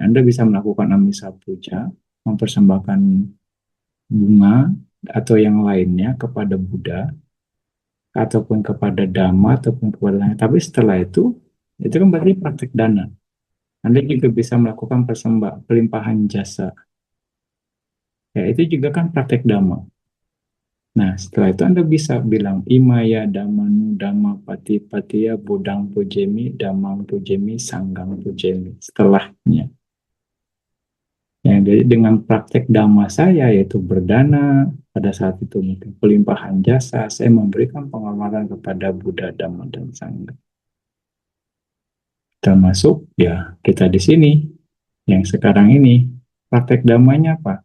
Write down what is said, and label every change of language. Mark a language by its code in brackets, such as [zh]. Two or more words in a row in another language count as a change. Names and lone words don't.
[id] Anda bisa melakukan amisa puja, mempersembahkan bunga atau yang lainnya kepada Buddha, ataupun kepada Dhamma, ataupun kepada lain. Tapi setelah itu kan berarti praktek dana. Anda juga bisa melakukan pelimpahan jasa. Ya, itu juga kan praktek Dhamma. Nah, setelah itu Anda bisa bilang [pi] Imaya Dhammanu Dhamma Pati Patiya Budang Pujemi Dhammam Pujemi Sanggang Pujemi. [id] Setelahnya. Ya, jadi dengan praktek Dhamma saya yaitu berdana, pada saat itu mungkin pelimpahan jasa, saya memberikan penghormatan kepada Buddha, Dhamma, dan Sangha. Termasuk ya kita di sini yang sekarang ini praktek damanya apa?